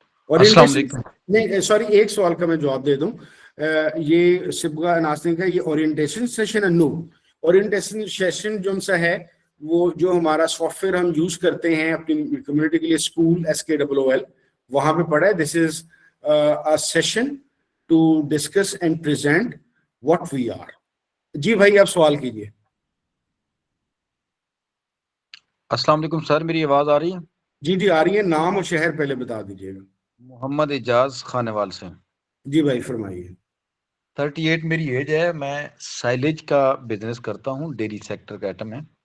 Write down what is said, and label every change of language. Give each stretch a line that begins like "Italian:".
Urdu: السلام علیکم. نہیں سوری, ایک سوال کا میں جواب دے دوں. یہ سبغہ ناصرین کا یہ اورینٹیشن سیشن ہے. نو, اورینٹیشن سیشن جو سا ہے وہ جو ہمارا سافٹ ویئر ہم یوز کرتے ہیں اپنی کمیونٹی کے لیے, اسکول SKOOL, وہاں پہ پڑھا ہے.
English: This is a session to discuss and present what we are.
Urdu: جی بھائی, آپ سوال کیجیے. السلام علیکم سر, میری آواز آ رہی ہے؟ جی جی آ رہی ہے. نام اور شہر پہلے بتا دیجیے گا. محمد اعجاز خانیوال سے. جی بھائی فرمائیے. 38 میری ایج ہے, میں سائلیج کا بزنس کرتا ہوں, ڈیری سیکٹر کا آئٹم ہے.